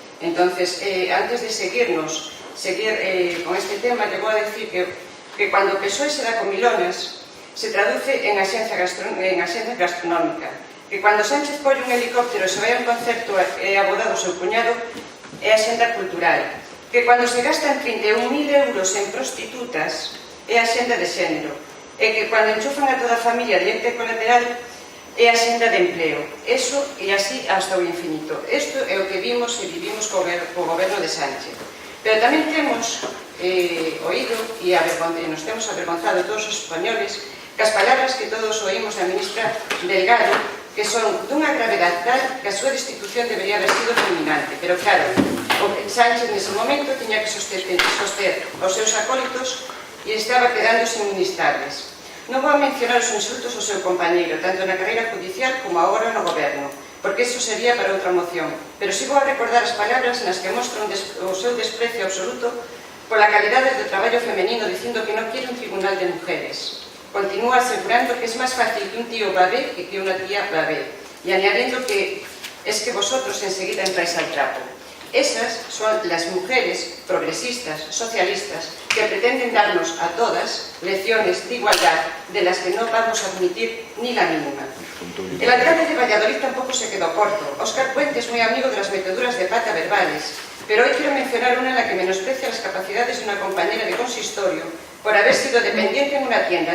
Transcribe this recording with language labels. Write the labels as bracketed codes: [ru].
[gl] Entonces, antes de seguir con este tema, lle vou a decir que cando o PSOE se dá comilonas, se traduce en axencia gastronómica, que cando Sánchez colle un helicóptero e se vai a un concerto e abordado o seu cuñado, é axenda cultural, que cando se gastan 31.000 euros en prostitutas é a xenda de xénero, e que cando enchufan a toda a familia directa e colateral é a xenda de empleo. Eso e así hasta o infinito. Isto é o que vimos e vivimos co goberno de Sánchez. Pero tamén temos oído e nos temos avergonzado todos os españoles que as palabras que todos oímos da ministra Delgado, que son dunha gravedade tal que a súa destitución debería haber sido fulminante. Pero claro, Sánchez nese momento tiña que soster os seus acólitos e estaba quedando sin ministrables. Non vou mencionar os insultos ao seu compañeiro, tanto na carreira judicial como agora no goberno, porque iso sería para outra moción, pero si vou a recordar as palabras nas que mostran o seu desprecio absoluto pola calidade do traballo femenino, dicindo que non quiere un tribunal de mujeres. Continúa asegurando que es máis fácil que un tío babé que unha tía babé, e añadiendo que es que vosotros enseguida entráis al trapo. [es] Esas son las mujeres progresistas, socialistas, que pretenden darnos a todas lecciones de igualdad de las que no vamos a admitir ni la mínima. El alcalde de Valladolid tampoco se quedó corto. Óscar Puente es muy amigo de las meteduras de pata verbales, pero hoy quiero mencionar una en la que menosprecia las capacidades de una compañera de consistorio por haber sido dependiente en una tienda.